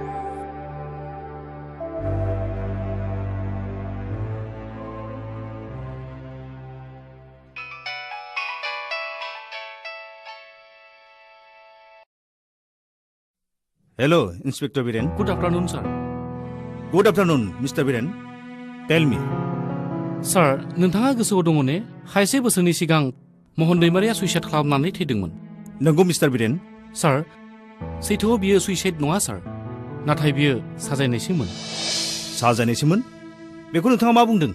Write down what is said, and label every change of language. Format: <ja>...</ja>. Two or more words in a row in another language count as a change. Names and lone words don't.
<en>Hello, Inspector Biren. good afternoon sir Good afternoon, Mr. Biren. Tell me.</en> <brx>सार नोंथाङा गोसोआव दङ ने खायसे बोसोरनि सिगां महन दैमारिया सुइसाइड खालामनानै थैदोंमोन नंगौ मिस्टार बिरेन सार सैथोआव बियो सुइसाइड नङा सार नाथाय बियो साजायनायसोमोन साजायनायसोमोन बेखौ नोंथाङा मा बुंदों</brx>